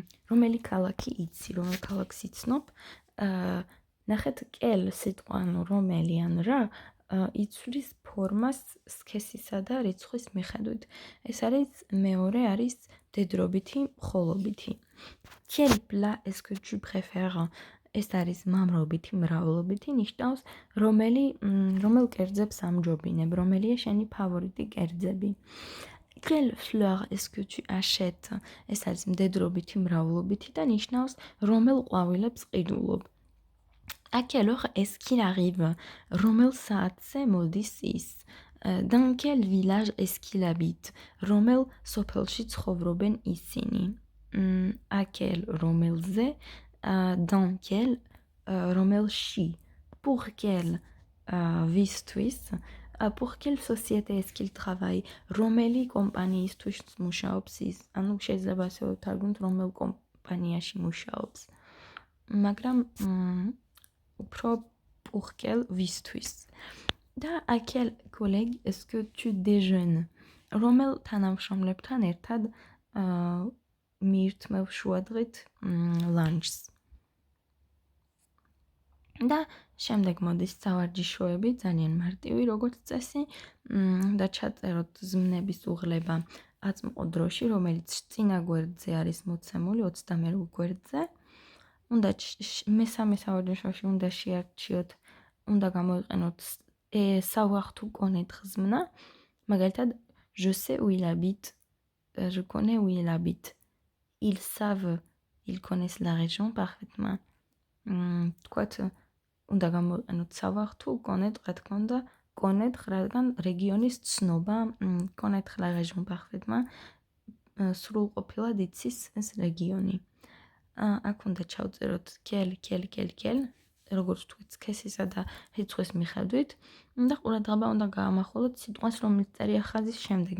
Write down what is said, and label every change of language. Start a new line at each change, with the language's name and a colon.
Georgian: რომელი ქალაქი იცი, რომელ ქალაქს იცნობ? ნახეთ, quel სიტყვა, ანუ რომელი ან რა, იცვლის ფორმას სქესისა და რიცხვის მიხედვით. ეს არის მეორე არის მდედრობითი, მხოლობითი.
French: Quel plat est-ce que tu préfères?
Georgian: ეს არის მამრობითი, მრავლობითი, ნიშნავს რომელ კერძებს ამჯობინებ, რომელია შენი ფავორიტი კერძები.
French: Quelle fleur est-ce que tu achètes?
Georgian: ეს არის მდედრობითი, მრავლობითი და ნიშნავს რომელ ყვავილებს ყიდულობ.
French: À quelle heure est-ce qu'il arrive?
Georgian: რომელ საათზე მოდის ის?
French: Dans quel village est-ce qu'il habite?
Georgian: რომელ სოფელში ცხოვრობენ ისინი?
French: À quel
Georgian: რომელზე?
French: Dans quel
Georgian: რომელში?
French: Pour quel
Georgian: ვისთვის?
French: Pour quelle société est-ce qu'il travaille?
Georgian: რომელი კომპანიისთვის მუშაობს ის? ანუ შეიძლება ასე ვთარგმნოთ, რომელ კომპანიაში მუშაობს. მაგრამ უფრო
French: pour quel
Georgian: ვისთვის?
French: და à quel collègue est-ce que tu déjeunes?
Georgian: რომელ თანამშრომლებთან ერთად მიირთმევ შუადღით ლანჩს. და შემდეგ მოდის სავარჯიშოები, ძალიან მარტივი როგორც წესი, და ჩაწეროთ ზმნების უღლება აწმყო დროში, რომელიც წინა გვერდზე არის მოცემული 21 გვერდზე. უნდა მესამე სავარჯიშოში უნდა შეარჩიოთ, უნდა გამოიყენოთ
French: savoir tout connaître
Georgian: ზმნა, მაგალითად
French: je sais où il habite,
Georgian: je connais où il habite.
French: Ils savent, ils connaissent la région parfaitement.
Georgian: თქვათ უნდა გამოიყენოთ
French: savoir tout connaître,
Georgian: რა თქმა უნდა, connaître, რადგან რეგიონის ცნობა,
French: connaître la région parfaitement,
Georgian: სრულყოფილად იცის ეს რეგიონი. აქ უნდა ჩავწეროთ quel, როგორც თქვით, სქესისა და რიცხვის მიხედვით და ყურადღება უნდა გაამახვილოთ სიტყვას, რომელიც წერია ხაზის შემდეგ.